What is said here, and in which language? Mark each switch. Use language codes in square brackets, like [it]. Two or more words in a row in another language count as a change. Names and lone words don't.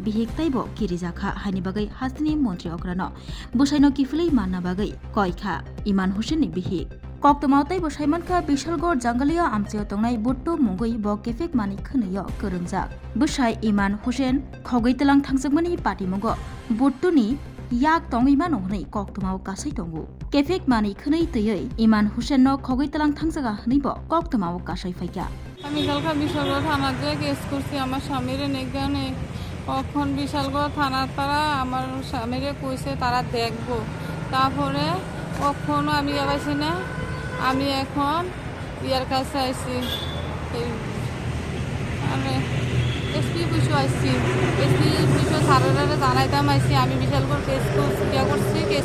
[trp] bihik taibo kirijakha haini bagai hastini mantri okrano busaino kiflei manna bagai koikha Iman Hussein ni bihik Koktomautai Busaimankha Bishalgor Jangalia amchayo tongnai Buttu Mongoi bo kefek mani khnayo korungjak Busai Iman Hussein khogoi telang thangjakmani patimongo Buttuni yak tongima nongnai koktomau kasai tongu kefek mani khnai tuyoi Iman Hussein no khogoi telang thangjaga hnibo koktomau kasai phaika [bn] আমি কালকে বিশালগড় থানাতে কেস করছি আমার স্বামীর নেগানে কখন বিশালগড় থানার তারা আমার স্বামীরে কইছে তারা দেখবো তারপরে কখনো আমি যাবাইছি না আমি এখন ইয়ার কাছে আইছি আমি এসপি পুষু আইছি এসপি পুষু সারারে জানাইতাম আইছি আমি বিশালগড় কেস